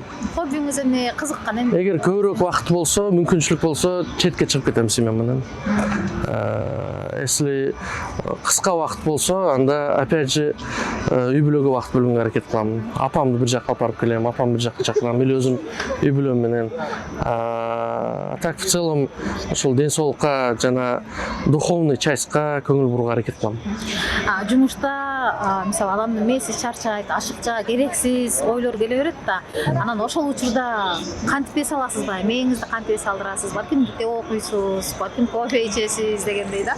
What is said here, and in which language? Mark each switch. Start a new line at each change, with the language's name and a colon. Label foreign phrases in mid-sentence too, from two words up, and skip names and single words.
Kyrgyz: Хоббиңиз эмне, кызыккан эмне? Эгер көбүрөөк убакыт болсо, мүмкүнчүлүк болсо, четке чыгып кетем семья менен. Если кыска убакыт болсо, анда
Russian: опять же
Kyrgyz: үй бүлөгө убакыт бөлгөнгө аракет кылам. Апамды бир жакка алып барып келем, апам бир жакка чакырам, или өзүм үй бүлөм менен.
Russian: Так в целом
Kyrgyz: ошол ден соолукка жана
Russian: духовный частька
Kyrgyz: көңүл бурууга аракет кылам. Жумушта мисалы адамдын мээси чарчайт, ашыкча, керексиз ойлор келе берет да. Анан ошол учурда кантип эс аласызбы? Мээңизди кантип эс алдырасыз? Балким китеп окуйсуз, балким кофе ичесиз дегендей да.